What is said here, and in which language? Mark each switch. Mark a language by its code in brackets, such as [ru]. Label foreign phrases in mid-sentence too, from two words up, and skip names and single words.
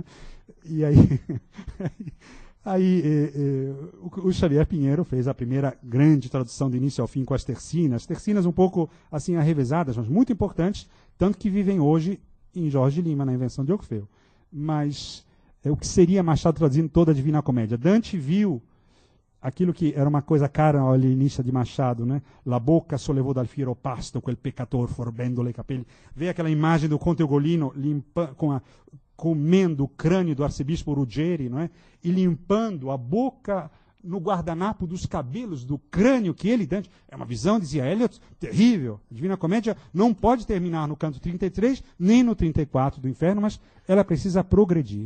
[pt] E aí, o Xavier Pinheiro fez a primeira grande tradução do início ao fim com as tercinas um pouco assim arrevesadas, mas muito importantes, tanto que vivem hoje em Jorge Lima, na Invenção de Orfeu. Mas o que seria Machado traduzindo toda a Divina Comédia? Dante viu aquilo que era uma coisa cara ao alienista de Machado, né? [it] La bocca sollevò dal fiero pasto quel peccator forbendo-lhe capelli. [pt] Vê aquela imagem do Conte Ugolino comendo o crânio do arcebispo Ruggeri, não é? E limpando a boca no guardanapo dos cabelos do crânio que ele, Dante... É uma visão, dizia Eliot, terrível. A Divina Comédia não pode terminar no canto 33, nem no 34 do Inferno, mas ela precisa progredir.